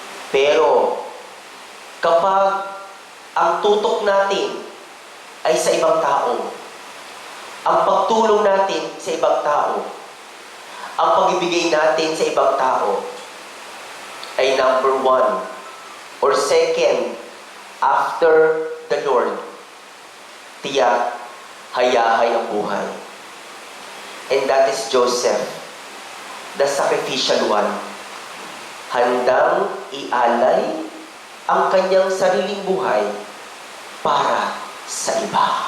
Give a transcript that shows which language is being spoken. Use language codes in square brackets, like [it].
[tl] Pero, kapag ang tutok natin ay sa ibang tao, ang pagtulong natin sa ibang tao, ang pag-ibigay natin sa ibang tao, ay [en] number 1 or second after the Lord, [tl] tiyak, hayahay ang buhay. [en] And that is Joseph, the sacrificial one. [tl] Handang ialay ang kanyang sariling buhay para sa iba.